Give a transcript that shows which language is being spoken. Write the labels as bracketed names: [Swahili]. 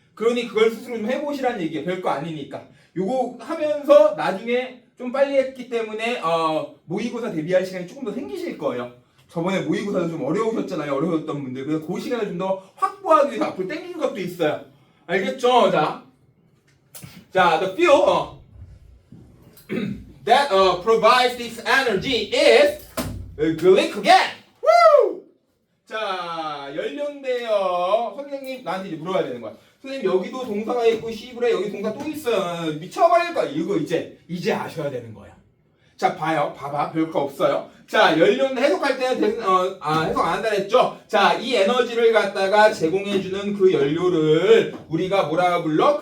[Korean] 그러니 그걸 스스로 좀 해보시라는 얘기예요. 별거 아니니까. 요거 하면서 나중에 좀 빨리 했기 때문에 모의고사 대비할 시간이 조금 더 생기실 거예요. 저번에 모의고사도 좀 어려우셨잖아요. 어려웠던 분들. 그래서 그 시간을 좀 더 확보하기 위해서 앞으로 땡긴 것도 있어요. 알겠죠? [English] 자, the fuel that provides this energy is glycogen. [Korean] Woo! 자, 연료인데요. 선생님 나한테 이제 물어봐야 되는 거야. 선생님 여기도 동사가 있고 시불에 여기 동사 또 있어요. 미쳐버릴 거야. 이거 이제 아셔야 되는 거예요. 자, 봐봐. 별거 없어요. 자, 연료는 해석할 때는 해석 안 한다 했죠? 자, 이 에너지를 갖다가 제공해주는 그 연료를 우리가 뭐라 불러?